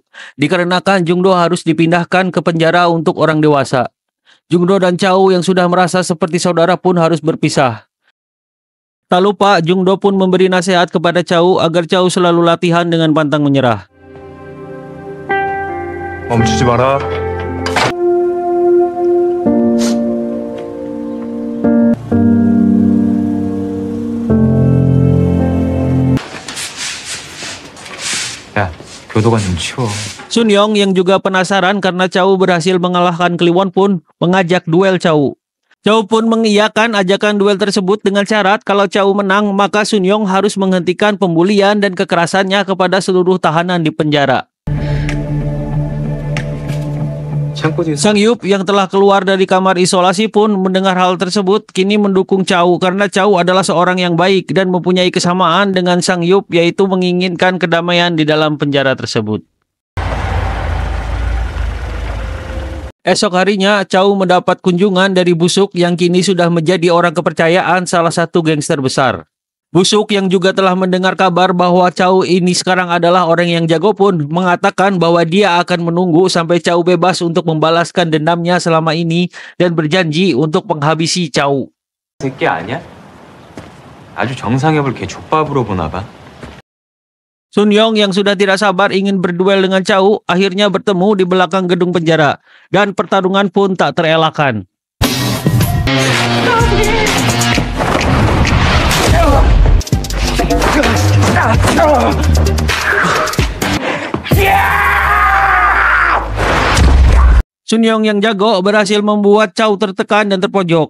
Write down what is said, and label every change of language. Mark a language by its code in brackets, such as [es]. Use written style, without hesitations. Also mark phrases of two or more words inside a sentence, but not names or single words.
[id] Dikarenakan Jungdo harus dipindahkan ke penjara untuk orang dewasa. Jungdo dan Chow yang sudah merasa seperti saudara pun harus berpisah. Tak lupa, Jungdo pun memberi nasihat kepada Chow agar Chow selalu latihan dengan pantang menyerah. [ko] 멈추지 마라. 야, 교도관 좀 치워. [id] Sun Yong yang juga penasaran karena Chow berhasil mengalahkan Kliwon pun mengajak duel Chow. Chow pun mengiyakan ajakan duel tersebut dengan syarat kalau Chow menang maka Sun Yong harus menghentikan pembulian dan kekerasannya kepada seluruh tahanan di penjara. [ko] 창고 뒤에서 [id] Sang Yup yang telah keluar dari kamar isolasi pun mendengar hal tersebut kini mendukung Chow karena Chow adalah seorang yang baik dan mempunyai kesamaan dengan Sang Yup, yaitu menginginkan kedamaian di dalam penjara tersebut. Esok harinya, Chow mendapat kunjungan dari Busuk yang kini sudah menjadi orang kepercayaan salah satu gangster besar. Busuk yang juga telah mendengar kabar bahwa Chow ini sekarang adalah orang yang jago pun mengatakan bahwa dia akan menunggu sampai Chow bebas untuk membalaskan dendamnya selama ini dan berjanji untuk menghabisi Chow. [ko] 새끼 아니야? 아주 정상협을 걔 족밥으로 보나 봐. [id] Sun Yong yang sudah tidak sabar ingin berduel dengan Chow akhirnya bertemu di belakang gedung penjara dan pertarungan pun tak terelakkan. Sun Yong yang jago berhasil membuat Chow tertekan dan terpojok.